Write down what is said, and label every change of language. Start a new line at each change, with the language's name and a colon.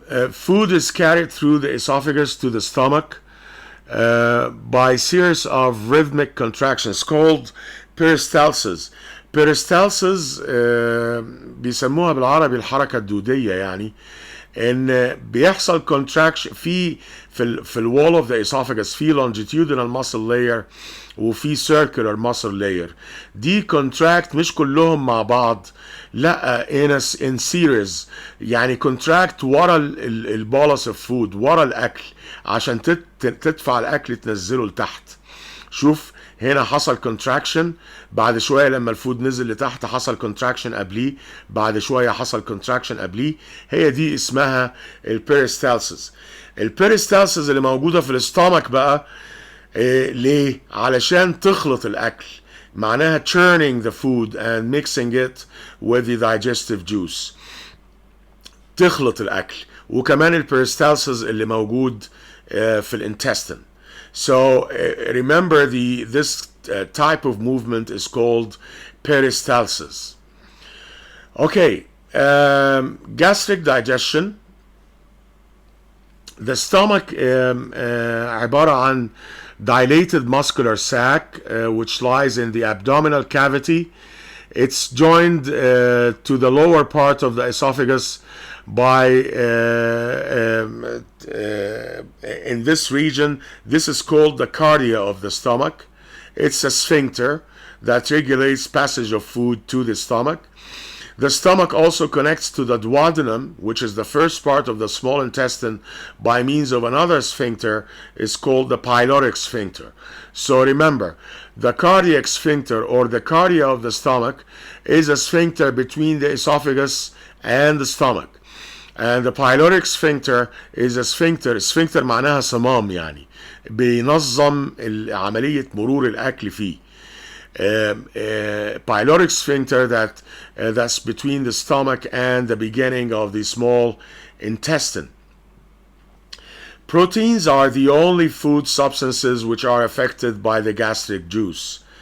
English: Food is carried through the esophagus to the stomach by a series of rhythmic contractions called peristalsis.
Arabic: peristalsis بيسموها بالعربي الحركة الدودية، يعني ان بيحصل contraction في الwall
English: of the esophagus،
Arabic: في
English: longitudinal muscle layer
Arabic: وفي
English: circular muscle layer.
Arabic: دي contract مش كلهم مع بعض، لا
English: in series،
Arabic: يعني contract ورا البولس of food، ورا الاكل عشان تدفع الاكل تنزله لتحت. شوف هنا حصل contraction، بعد شويه لما الفود نزل لتحت حصل contraction قبليه، بعد شويه حصل contraction قبليه. هي دي اسمها البيريستالسيس. البيريستالسيس اللي موجوده في الاستامك بقى ليه؟ علشان تخلط الاكل، معناها
English: churning the food and mixing it with the digestive juice،
Arabic: تخلط الاكل. وكمان البيريستالسيس اللي موجود في الانتستين.
English: So remember, this type of movement is called peristalsis. Okay, gastric digestion. The stomach
Arabic: عبارة عن
English: dilated muscular sac which lies in the abdominal cavity. It's joined to the lower part of the esophagus by in this region. This is called the cardia of the stomach. It's a sphincter that regulates passage of food to the stomach. The stomach also connects to the duodenum, which is the first part of the small intestine, by means of another sphincter is called the pyloric sphincter. So remember, the cardiac sphincter or the cardia of the stomach is a sphincter between the esophagus and the stomach. And the pyloric sphincter is a sphincter.
Arabic: sphincter معناها صمام، يعني بينظم عملية مرور الأكل فيه.
English: Pyloric sphincter that's between the stomach and the beginning of the small intestine. Proteins are the only food substances which are affected by the gastric juice.